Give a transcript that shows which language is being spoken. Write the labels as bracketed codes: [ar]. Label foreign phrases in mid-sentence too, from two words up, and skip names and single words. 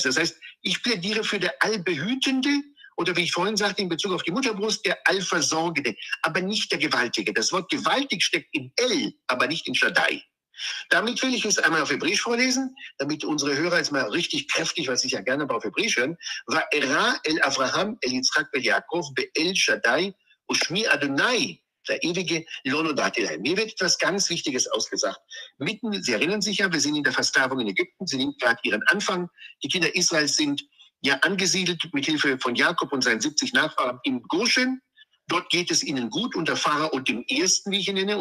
[de] Das heißt, ich plädiere für der Allbehütende, oder wie ich vorhin sagte, in Bezug auf die Mutterbrust, der Allversorgende, aber nicht der Gewaltige. Das Wort gewaltig steckt in El, aber nicht in Shaddai. Damit will ich es einmal auf Hebräisch vorlesen, damit unsere Hörer jetzt mal richtig kräftig, was ich ja gerne auf Hebräisch hören. [he] וארא אל אברהם, אל יצחק, אל יעקב, באל שדי, ושמי יהוה, [de] der ewige Lonodatilai. Mir wird etwas ganz Wichtiges ausgesagt. Sie erinnern sich ja, wir sind in der Versklavung in Ägypten, sie nimmt gerade ihren Anfang. Die Kinder Israels sind ja angesiedelt mit Hilfe von Jakob und seinen 70 Nachfahren im Goshen. Dort geht es ihnen gut unter Pharao dem Ersten, wie ich ihn nenne.